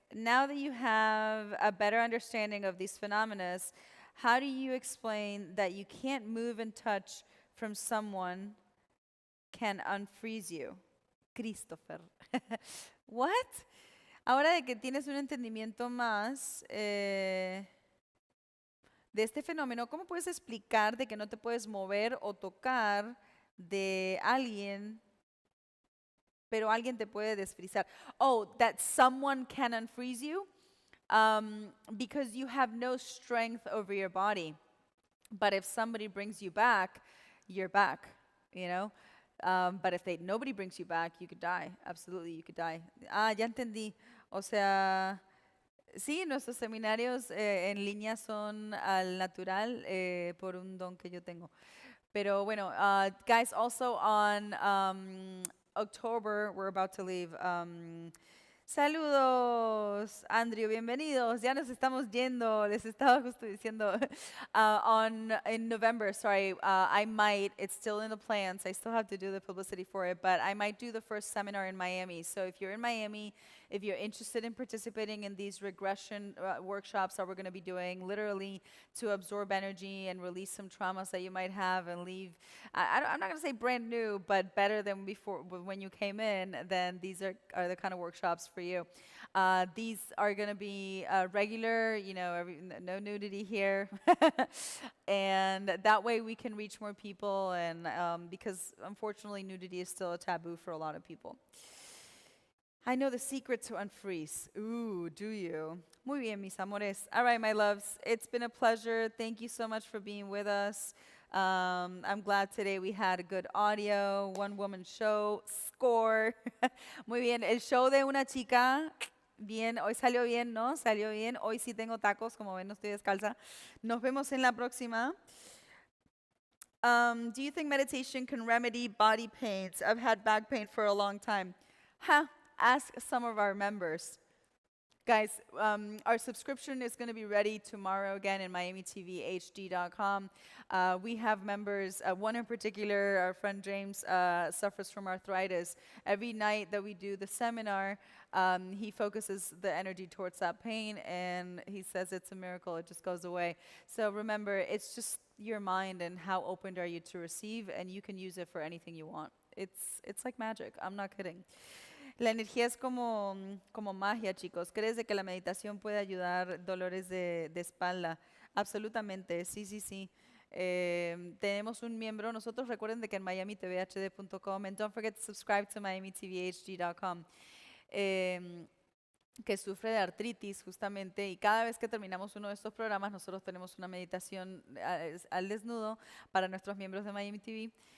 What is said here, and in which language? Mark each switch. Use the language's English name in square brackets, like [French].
[English] Now that you have a better understanding of these phenomena, how do you explain that you can't move and touch from someone can unfreeze you? Christopher. What? [Spanish] Ahora de que tienes un entendimiento más de este fenómeno, ¿cómo puedes explicar de que no te puedes mover o tocar de alguien, pero alguien te puede desfrizar? [English] Oh, that someone can unfreeze you? Because you have no strength over your body. But if somebody brings you back, you're back, you know? But if nobody brings you back, you could die. Absolutely, you could die. [Spanish] Ah, ya entendí. O sea, sí, nuestros seminarios en línea son al natural, por un don que yo tengo. Pero bueno, [English] guys, also on October, we're about to leave. [Spanish] Saludos, Andrew, bienvenidos. Ya nos estamos yendo. Les estaba justo diciendo [English] in November, sorry, I might, it's still in the plans. I still have to do the publicity for it, but I might do the first seminar in Miami. So if you're in Miami, if you're interested in participating in these regression workshops that we're going to be doing, literally to absorb energy and release some traumas that you might have and leave, I'm not going to say brand new, but better than before when you came in, then these are the kind of workshops for you. These are going to be regular, you know, no nudity here. And that way we can reach more people, and because unfortunately nudity is still a taboo for a lot of people. I know the secret to unfreeze. Ooh, do you? [Spanish] Muy bien, mis amores. [English] All right, my loves. It's been a pleasure. Thank you so much for being with us. I'm glad today we had a good audio, one woman show, score. [Spanish] Muy bien, el show de una chica, bien, hoy salió bien, ¿no? Salió bien. Hoy sí tengo tacos, como ven, no estoy descalza. Nos vemos en la próxima. [English] Do you think meditation can remedy body pains? I've had back pain for a long time. Huh, ask some of our members. Guys, our subscription is going to be ready tomorrow again in MiamiTVHD.com. We have members, one in particular, our friend James, suffers from arthritis. Every night that we do the seminar, he focuses the energy towards that pain, and he says it's a miracle, it just goes away. So remember, it's just your mind and how open are you to receive, and you can use it for anything you want. It's like magic, I'm not kidding. [Spanish] La energía es como magia, chicos. ¿Crees de que la meditación puede ayudar dolores de espalda? Absolutamente, sí, sí, sí. Tenemos un miembro, nosotros recuerden de que en miamitvhd.com, [English] and don't forget to subscribe to miamitvhd.com, [Spanish] que sufre de artritis justamente, y cada vez que terminamos uno de estos programas nosotros tenemos una meditación al desnudo para nuestros miembros de Miami TV.